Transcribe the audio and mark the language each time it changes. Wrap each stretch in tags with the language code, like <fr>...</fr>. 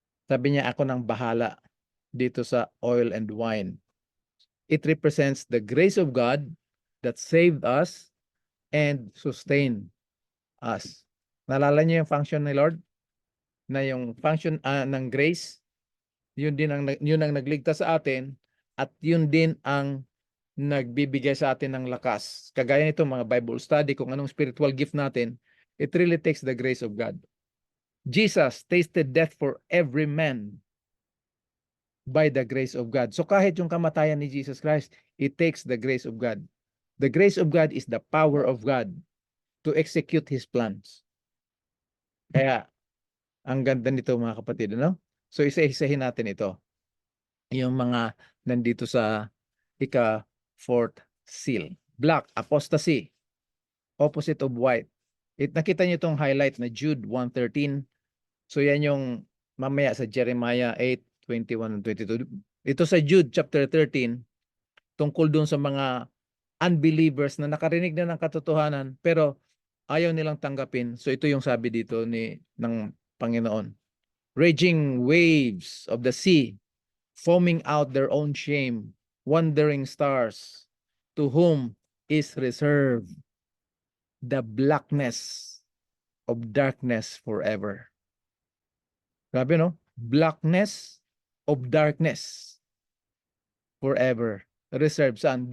<tl>Sabi niya, ako nang bahala dito sa oil and wine.</tl> <en>It represents the grace of God that saved us and sustained us.</en> <tl>Naalala niyo yung function ni Lord? Na yung function ng grace, yun ang nagligtas sa atin at yun din ang nagbibigay sa atin ng lakas. Kagaya nito mga Bible study, kung anong spiritual gift natin,</tl> <en>it really takes the grace of God. Jesus tasted death for every man by the grace of God.</en> <tl>So kahit yung kamatayan ni</tl> <en>Jesus Christ, it takes the grace of God. The grace of God is the power of God to execute His plans.</en> <tl>Kaya, ang ganda nito mga kapatid, no? So isa-isahin natin ito. Yung mga nandito sa ika-fourth seal.</tl> <en>Black, apostasy, opposite of white.</en> <tl>Nakita niyo itong highlight na Jude 1:13. So yan yung mamaya sa Jeremiah 8:21 and 22. Ito sa Jude chapter 13, tungkol dun sa mga unbelievers na nakarinig na ng katotohanan pero ayaw nilang tanggapin. So ito yung sabi dito ng Panginoon.</tl> <en>Raging waves of the sea, foaming out their own shame, wandering stars, to whom is reserved the blackness of darkness forever.</en> <tl>Grabe, no?</tl> <en>Blackness of darkness forever. Reserved saan?</en>